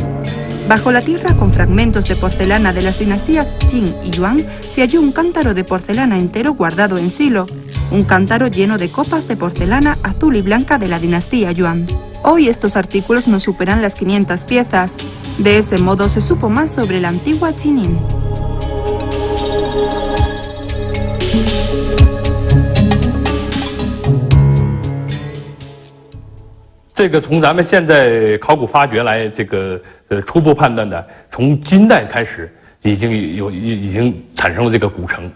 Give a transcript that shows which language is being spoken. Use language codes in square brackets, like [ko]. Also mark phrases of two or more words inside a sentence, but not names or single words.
[es] Bajo la tierra, con fragmentos de porcelana de las dinastías Qin y Yuan, se halló un cántaro de porcelana entero guardado en silo, un cántaro lleno de copas de porcelana azul y blanca de la dinastía Yuan. Hoy estos artículos no superan las 500 piezas. De ese modo se supo más sobre la antigua Jining. [zh] 这个从咱们现在考古发掘来初步判断的，从金代开始已经产生了这个古城。